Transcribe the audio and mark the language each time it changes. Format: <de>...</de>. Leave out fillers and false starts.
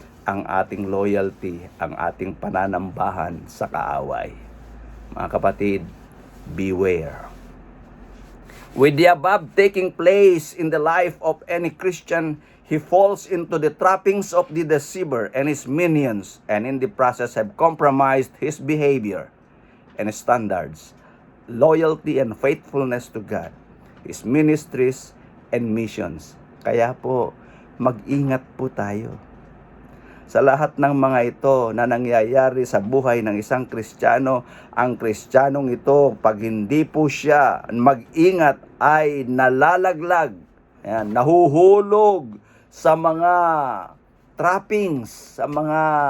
<tl>Ang ating loyalty, ang ating pananambahan sa kaaway. Mga kapatid, beware.</tl> <en>With the above taking place in the life of any Christian, he falls into the trappings of the deceiver and his minions, and in the process have compromised his behavior and standards, loyalty and faithfulness to God, his ministries and missions.</en> <tl>Kaya po, mag-ingat po tayo sa lahat ng mga ito na nangyayari sa buhay ng isang Kristiyano. Ang Kristiyanong ito, pag hindi po siya mag-ingat, ay nalalaglag, nahuhulog sa mga trappings, sa mga</tl>